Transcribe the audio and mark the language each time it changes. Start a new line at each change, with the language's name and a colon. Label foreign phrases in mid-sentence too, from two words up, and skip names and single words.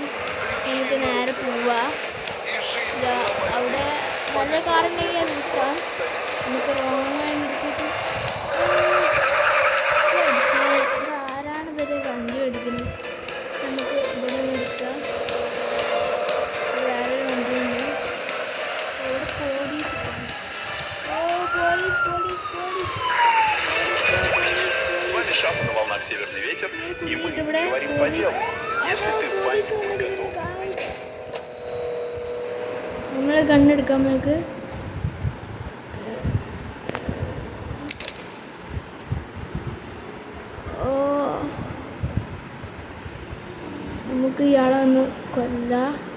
Malayalam: നമുക്ക് നേരെ പോവാം. അവിടെ നല്ല കാറുണ്ടെങ്കിൽ അത് നിൽക്കാം. നമുക്ക് റോങ്ങായി നിർത്തിയിട്ട് ആരാണ് ഇവരെ വണ്ടി എടുക്കുന്നത്? നമുക്ക് ഇവിടെ എടുക്കാം. വേറൊരു വണ്ടിയുണ്ട്. ഇവിടെ പോലീസ്.
Russian: Шафа на волнах «Северный ветер», и мы говорим по делу. Если ты бандит, готов.
Malayalam: നമ്മളെ കണ്ണെടുക്കാം. നമുക്ക് നമുക്ക് ഇയാളെ ഒന്ന് കൊല്ലാം.